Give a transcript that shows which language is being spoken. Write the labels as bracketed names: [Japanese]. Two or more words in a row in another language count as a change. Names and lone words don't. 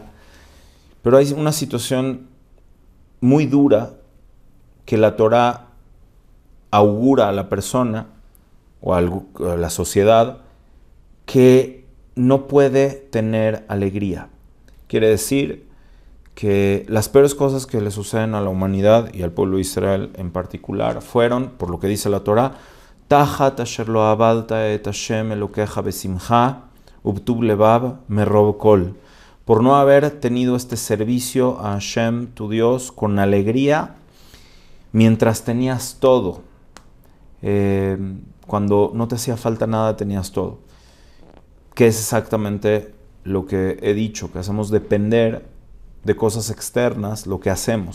[Spanish] Pero hay una situación muy dura que la Torá augura a la persona o a la sociedad que no puede tener alegría. Quiere decir que las peores cosas que le suceden a la humanidad y al pueblo de Israel en particular fueron, por lo que dice la Torá, [Hebrew] תחת אשר לא עבדת את השם אלוקיך בשמחה ובטוב לבב מרוב כל, [Spanish] por no haber tenido este servicio a Hashem, tu Dios, con alegría, mientras tenías todo. Cuando no te hacía falta nada, tenías todo. Que es exactamente lo que he dicho, que hacemos depender de cosas externas lo que hacemos.